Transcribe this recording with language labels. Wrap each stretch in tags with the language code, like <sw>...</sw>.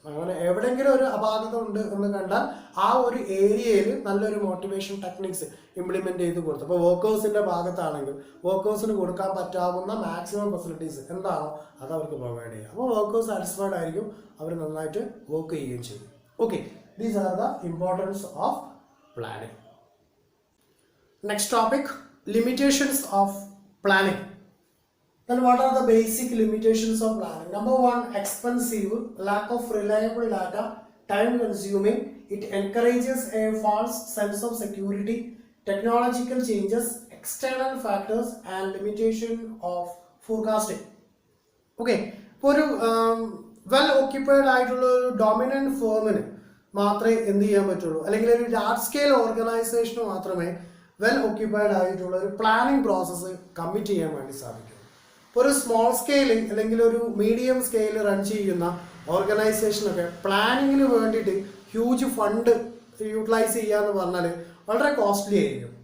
<ml>അങ്ങനെ എവിടെയെങ്കിലും ഒരു അപാകത ഉണ്ട് എന്ന് കണ്ടാൽ ആ ഒരു ഏരിയയിൽ നല്ലൊരു മോട്ടിവേഷൻ ടെക്നിക്സ് ഇംപ്ലിമെന്റ് ചെയ്ത് കൊടുത്തു. അപ്പോൾ വർക്കേഴ്സിന്റെ ഭാഗത്താണെങ്കിൽ വർക്കേഴ്സിന് കൊടുക്കാൻ പറ്റാവുന്ന മാക്സിമം ഫെസിലിറ്റീസ് എന്താണോ അത് അവർക്ക് പ്രൊവൈഡ് ചെയ്യുക. അപ്പോൾ വർക്കേഴ്സ് സാറ്റിസ്ഫൈഡ് ആയിരിക്കും, അവർ നന്നായിട്ട് വർക്ക് ചെയ്യുകയും ചെയ്യും.</ml> <en>Okay, these are the importance of planning. Next topic, limitations of planning. Then what are the basic limitations of planning? Number one, expensive, lack of reliable data, time consuming. It encourages a false sense of security, technological changes, external factors and limitation of forecasting.</en> <ml>Okay, for well occupied ആയിട്ടുള്ള ഒരു dominant ഫേമിന് മാത്രമേ എന്ത് ചെയ്യാൻ പറ്റുള്ളൂ, അല്ലെങ്കിൽ ഒരു large scale ഓർഗനൈസേഷന് മാത്രമേ വെൽ ഓക്യുപ്പൈഡ് ആയിട്ടുള്ള ഒരു പ്ലാനിങ് പ്രോസസ്സ് കമ്മിറ്റ് ചെയ്യാൻ വേണ്ടി സാധിക്കും. ഇപ്പോൾ ഒരു സ്മോൾ സ്കെയിൽ അല്ലെങ്കിൽ ഒരു മീഡിയം സ്കെയിൽ റൺ ചെയ്യുന്ന ഓർഗനൈസേഷനൊക്കെ പ്ലാനിങ്ങിന് വേണ്ടിയിട്ട് ഹ്യൂജ് ഫണ്ട് യൂട്ടിലൈസ് ചെയ്യുക എന്ന് പറഞ്ഞാൽ വളരെ കോസ്റ്റ്ലി ആയിരിക്കും.</ml>